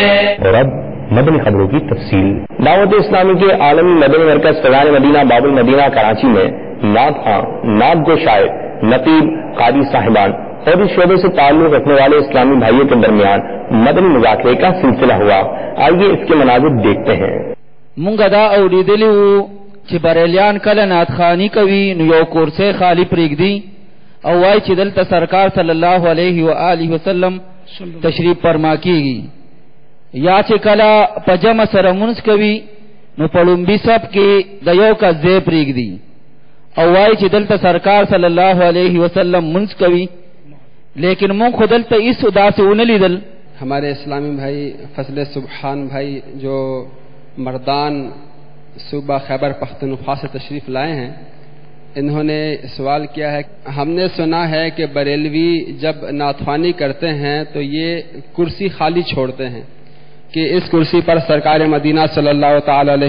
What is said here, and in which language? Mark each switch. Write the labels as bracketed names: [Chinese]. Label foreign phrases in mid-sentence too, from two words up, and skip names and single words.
[Urdu] اور اب مدنی خبروں کی تفصیل۔ دعوت اسلامی کے عالمی مدنی مرکز فیضان مدینہ باب المدینہ کراچی میں نعت خواں، نعت گو شاعر، نقیب، قاری صاحبان اور اس شعبے سے تعلق رکھنے والے اسلامی بھائیوں کے درمیان مدنی مذاکرے کا سلسلہ ہوا۔ آئیے اس کے مناظر دیکھتے ہیں۔ [Pashto] مونږ دا اوریدلی وو چې بریلیان کله نعت خواني کوي نو یو کورسۍ خالی پرېږدي او وایي چې دلته سرکار [Arabic] صلی الله علیه و آله وسلم [Pashto] تشریف فرما کیږي، یا چې کله په جمع سره مونځ کوي نو په لومبي صف کې د یو کس ځای پرېږدي او وایي چې دلته سرکار [Arabic] صلی الله علیه وسلم [Pashto] مونځ کوي، لیکن مونږ خو دلته هېڅ داسې ونه لیدل۔ [Urdu] ہمارے اسلامی بھائی فضل سبحان بھائی جو مردان صوبہ خیبر پختونخوا سے تشریف لائے ہیں، انہوں نے سوال کیا ہے، ہم نے سنا ہے کہ بریلوی جب نعت خوانی کرتے ہیں تو یہ کرسی خالی چھوڑتے ہیں کہ اس کرسی پر سرکار مدینہ [Arabic] صلی اللہ تعالی علیہ